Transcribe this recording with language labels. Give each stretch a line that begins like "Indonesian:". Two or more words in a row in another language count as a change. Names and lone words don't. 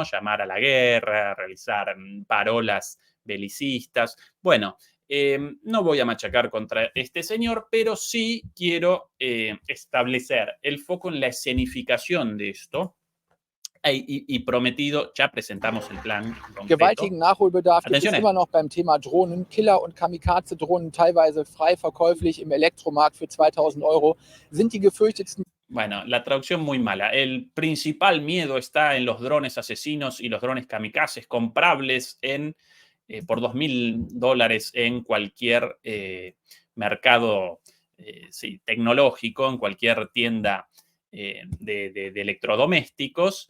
Spanish: Llamar a la guerra, realizar parolas belicistas. Bueno, no voy a machacar contra este señor, pero sí quiero establecer el foco en la escenificación de esto. Y prometido, ya presentamos el plan concreto.
German: Gewaltigen Nachholbedarf gibt es
Spanish: Atención.
German: immer noch beim Thema Drohnen. Killer- und Kamikaze-Drohnen, teilweise frei verkäuflich im Elektromarkt für 2.000 Euro, sind die gefürchtetsten.
Spanish: Bueno, la traducción muy mala. El principal miedo está en los drones asesinos y los drones kamikazes comprables por $2.000 en cualquier mercado tecnológico, en cualquier tienda de electrodomésticos.